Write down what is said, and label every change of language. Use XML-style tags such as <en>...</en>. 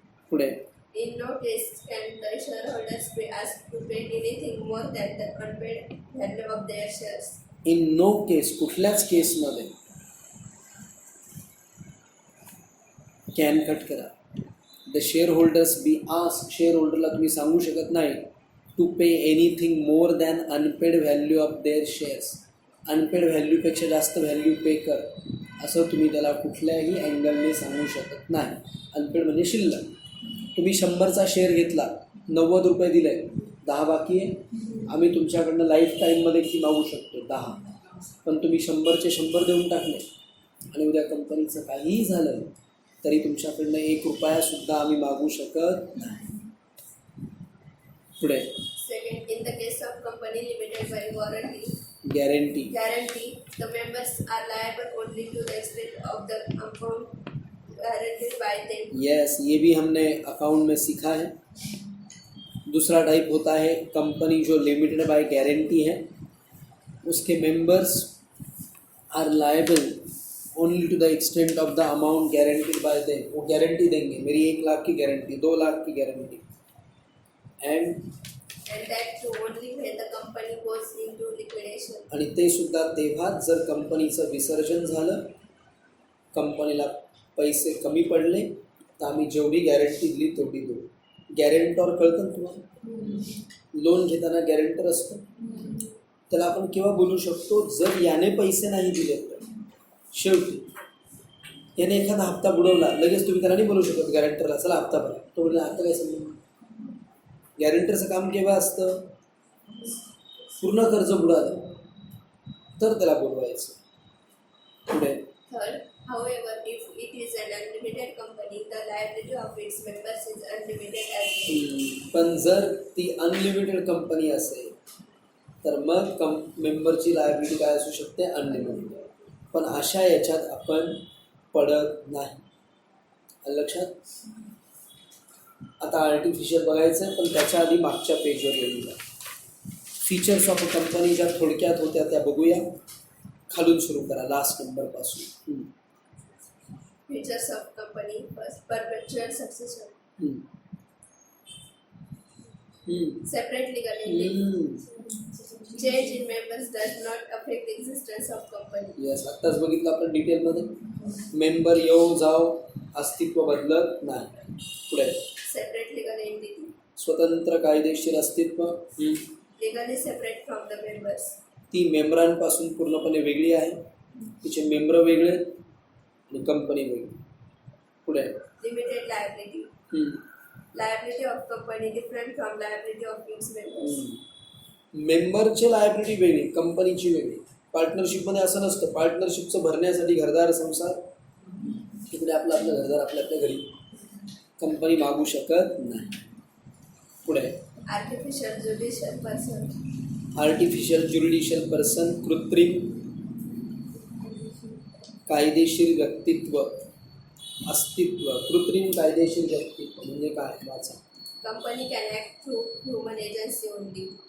<mr>पुढे</mr> <en>In no case can the shareholders be asked to pay anything more than the unpaid value of their shares. In no case.</en> <mr>कुठल्याच केसमध्ये can cut करा.</mr> <en>The shareholders be ask.</en> <mr>Share होल्डरला तुम्ही सांगू शकत नाही</mr> <en>To pay anything more than unpaid value of their shares.</en> <mr>Unpaid व्हॅल्यूपेक्षा जास्त value पे कर असं तुम्ही त्याला कुठल्याही अँगलने सांगू शकत नाही. अनपेड म्हणजे शिल्लक. तुम्ही 100चा शेअर घेतला, 90 रुपये दिले, 10 बाकी आहे. आम्ही तुमच्याकडनं लाईफ टाईममध्ये किती मागू शकतो? 10. पण तुम्ही 100चे 100 देऊन टाकले आणि उद्या कंपनीचं काहीही झालं तरी तुमच्याकडनं 1 रुपयासुद्धा आम्ही मागू शकत नाही. पुढे</mr> <en>Second, in the case of company limited by warranty,</en> <mr>guarantee.</mr> <en>the members are liable only to the extent of the amount guaranteed by them.</en> <hi>Yes, ये भी हमने अकाउंट में सीखा है. दूसरा टाइप होता है कंपनी जो लिमिटेड बाय गारंटी है, उसके</hi> <en>Members are liable only to the extent of the amount guaranteed by them.</en> <hi>वो गारंटी देंगे, मेरी 1 लाख की गारंटी, 2 लाख की guarantee.</hi> <en>And that too only when the company goes into liquidation.</en> <mr>आणि ते सुद्धा तेव्हाच जर कंपनीचं विसर्जन झालं, कंपनीला पैसे कमी पडले, तर आम्ही जेवढी गॅरंटी दिली तेवढी देऊ. गॅरेंटॉर कळतं ना तुम्हाला? लोन घेताना गॅरेंटर असतो, त्याला आपण केव्हा बोलू शकतो? जर याने पैसे नाही दिले तर. शेवटी याने एखादा हप्ता बुडवला, लगेच तुम्ही त्याला नाही बोलू शकत गॅरेंटरला चला हप्ता भरा. तो म्हणजे आता काय समजून? गॅरेंटरचं काम केव्हा असतं? पूर्ण कर्ज बुडालं तर त्याला बोलवायचं. पुढे</mr> <en>Third, however, if it is an unlimited company, the liability of its members is unlimited as well.</en> <mr>पण जर ती अनलिमिटेड कंपनी असेल तर मग मेंबरची लायबिलिटी काय असू शकते? अनलिमिटेड. पण अशा याच्यात आपण पडत नाही. लक्षात? आता आर्टिफिशियल बघायचं आहे, पण त्याच्या आधी मागच्या पेजवर येऊया.</mr> <en>features of a company</en> <mr>ज्या थोडक्यात होत्या त्या बघूया. खालून सुरू करा, last नंबरपासून.</mr> <en>Features of company. First, perpetual succession. Separate legal entity. Change in members does not affect the existence of company.</en> <mr>Yes, आत्ताच बघितलं आपण डिटेलमध्ये. मेंबर येऊ जाऊ, अस्तित्व बदलत नाही. पुढे</mr> <en>separate legal entity,</en> <mr>स्वतंत्र कायदेशीर अस्तित्व.</mr> <en>legally separate from the members,</en> <mr>ती मेंबरांपासून पूर्णपणे वेगळी आहे. तिचे मेंबर वेगळे आणि कंपनी वेगळी. पुढे</mr> <en>limited liability, liability of company different from liability of its members,</en> <mr>मेंबरची लायबिलिटी वेगळी, कंपनीची वेगळी. पार्टनरशिपमध्ये असं नसतं. पार्टनरशिपचं भरण्यासाठी घरदार संसार, तिकडे आपलं आपलं घरदार आपल्या आपल्या घरी, कंपनी मागू शकत नाही. पुढे</mr> <en>artificial judicial person, artificial judicial person,</en> <mr>कृत्रिम कायदेशीर व्यक्तित्व, अस्तित्व. कृत्रिम कायदेशीर व्यक्तित्व म्हणजे काय वाचा.</mr> <en>company can act through human agency only,</en>